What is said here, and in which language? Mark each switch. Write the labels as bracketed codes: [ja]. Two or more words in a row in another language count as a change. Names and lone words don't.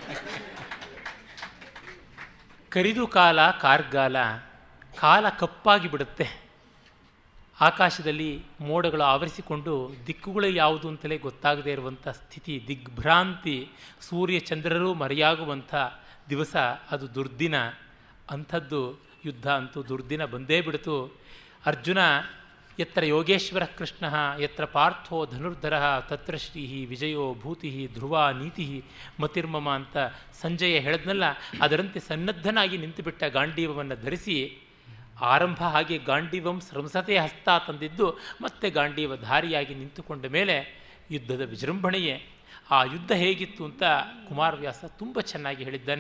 [kn] ಕರಿದು ಕಾಲ ಕಾರ್ಗಾಲ, ಕಾಲ ಕಪ್ಪಾಗಿ ಬಿಡುತ್ತೆ. ಆಕಾಶದಲ್ಲಿ ಮೋಡಗಳು ಆವರಿಸಿಕೊಂಡು ದಿಕ್ಕುಗಳು ಯಾವುದು ಅಂತಲೇ ಗೊತ್ತಾಗದೇ ಇರುವಂಥ ಸ್ಥಿತಿ, ದಿಗ್ಭ್ರಾಂತಿ, ಸೂರ್ಯ ಚಂದ್ರರೂ ಮರೆಯಾಗುವಂಥ ದಿವಸ, ಅದು ದುರ್ದಿನ. ಅಂಥದ್ದು ಯುದ್ಧ ಅಂತೂ ದುರ್ದಿನ ಬಂದೇ ಬಿಡ್ತು. ಅರ್ಜುನ [sa] ಯತ್ರ ಯೋಗೇಶ್ವರ ಕೃಷ್ಣ ಯತ್ರ ಪಾರ್ಥೋ ಧನುರ್ಧರ ತತ್ರ ಶ್ರೀ ವಿಜಯೋ ಭೂತಿ ಧ್ರುವ ನೀತಿ ಮತಿರ್ಮಮ [kn] ಅಂತ ಸಂಜಯ ಹೇಳಿದ್ನಲ್ಲ, ಅದರಂತೆ ಸನ್ನದ್ಧನಾಗಿ ನಿಂತುಬಿಟ್ಟ ಗಾಂಡೀವವನ್ನು ಧರಿಸಿ ಆರಂಭ ಹಾಗೆ [sa] ಗಾಂಡೀವಂ ಸ್ರಂಸತೆ ಹಸ್ತ [kn] ತಂದಿದ್ದು ಮತ್ತೆ ಗಾಂಡೀವಧಾರಿಯಾಗಿ ನಿಂತುಕೊಂಡ ಮೇಲೆ ಯುದ್ಧದ ವಿಜೃಂಭಣೆಯೇ. ಆ ಯುದ್ಧ ಹೇಗಿತ್ತು ಅಂತ ಕುಮಾರವ್ಯಾಸ ತುಂಬ ಚೆನ್ನಾಗಿ ಹೇಳಿದ್ದಾನೆ.